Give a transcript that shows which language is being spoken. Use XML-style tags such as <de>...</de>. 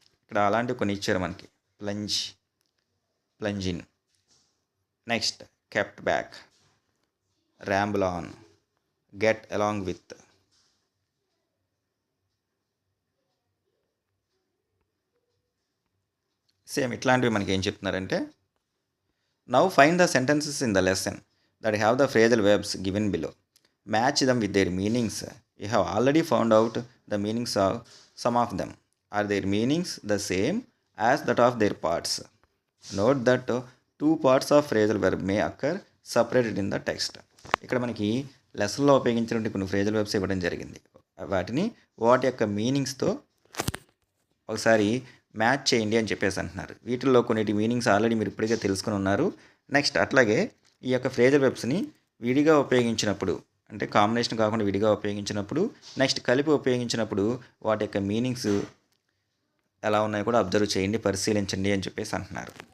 <te>ఇక్కడ అలాంటివి కొన్ని ఇచ్చారు మనకి. Plunge in, next kept back, ర్యాంబుల్ on, get along with.</te> <en>same</en> <te>ఇట్లాంటివి మనకి ఏం చెప్తున్నారంటే,</te> <en>Now find the sentences in the lesson that have the phrasal verbs given below. Match them with their meanings. You have already found out the meanings of some of them. Are their meanings the same as that of their parts? Note that 2 parts of phrasal verb may occur separated in the text.</en> <te>ఇక్కడ మనకి లెసన్లో ఉపయోగించినటువంటి కొన్ని phrasal webs ఇవ్వడం జరిగింది. వాటి యొక్క మీనింగ్స్తో ఒకసారి match చేయండి అని చెప్పేసి అంటున్నారు. వీటిల్లో కొన్నిటి మీనింగ్స్ ఆల్రెడీ మీరు ఇప్పటికే తెలుసుకుని ఉన్నారు. నెక్స్ట్ అట్లాగే ఈ యొక్క ఫ్రేజల్ వెబ్స్ని విడిగా ఉపయోగించినప్పుడు, అంటే కాంబినేషన్ కాకుండా విడిగా ఉపయోగించినప్పుడు, నెక్స్ట్ కలిపి ఉపయోగించినప్పుడు వాటి యొక్క మీనింగ్స్ ఎలా ఉన్నాయో కూడా అబ్జర్వ్ చేయండి, పరిశీలించండి అని చెప్పేసి అంటున్నారు.</te>